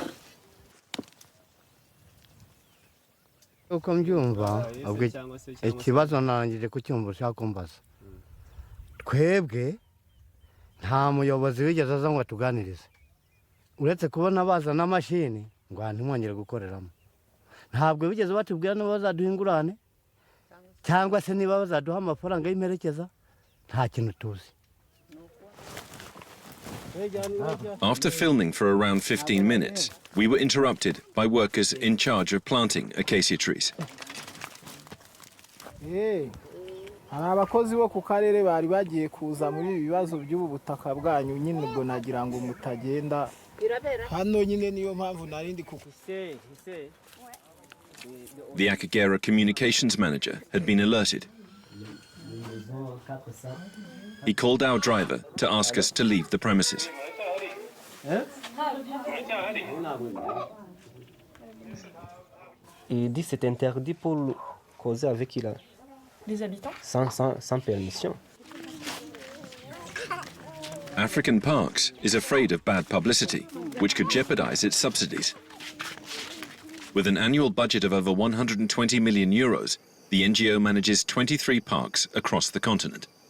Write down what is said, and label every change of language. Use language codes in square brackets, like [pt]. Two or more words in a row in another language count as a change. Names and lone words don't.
[rw] uko mbyumva ubwo ikibazo narangije kucyumva ushaka kumbaza twebwe nta muyobozi wigeze aza ngo atuganirize uretse kubona baza n'amashini ngo ntimwongere gukoreramo ntabwo bigeze batubwira niba bazaduhingurane cyangwa se niba bazaduha amafaranga y'imperekeza nta kintu tuzi. [en] After filming for around 15 minutes, we were interrupted by workers in charge of planting acacia trees. [rw] hari abakozi bo ku karere bari bagiye kuza muri ibibazo by'ubu butaka bwanyu nyine ubwo nagira ngo mutagenda hano nyine niyo mpamvu narindi kukuse. [en] The Akagera communications manager had been alerted. He called our driver to ask us to leave the premises. [fr] Il dit c'est interdit pour causer avec les habitants sans permission. [en] African Parks is afraid of bad publicity, which could jeopardize its subsidies. With an annual budget of over 120 million euros, the NGO manages 23 parks across the continent.